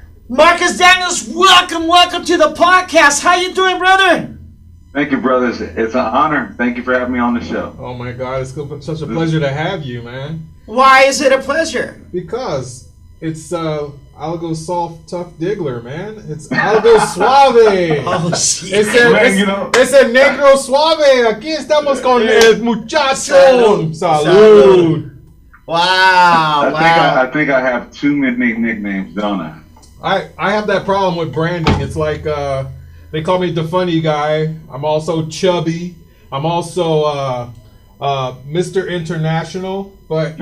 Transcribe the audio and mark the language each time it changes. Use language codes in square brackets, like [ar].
[en] Marcus Daniels, welcome to the podcast. How you doing, brother? Thank you, brothers. It's an honor. Thank you for having me on the show. Oh my God, it's such a pleasure to have you, man. Why is it a pleasure? Because it's Algo Soft Tuffdiggler, man. It's Algo Suave. Oh, shit. [es] Es el Negro Suave. Aquí estamos con el muchacho. Salud. [en] Wow. I think I have too many nicknames, don't I? I have that problem with branding. It's like they call me daFunnyGuy. I'm also chubby. I'm also Mr. International. But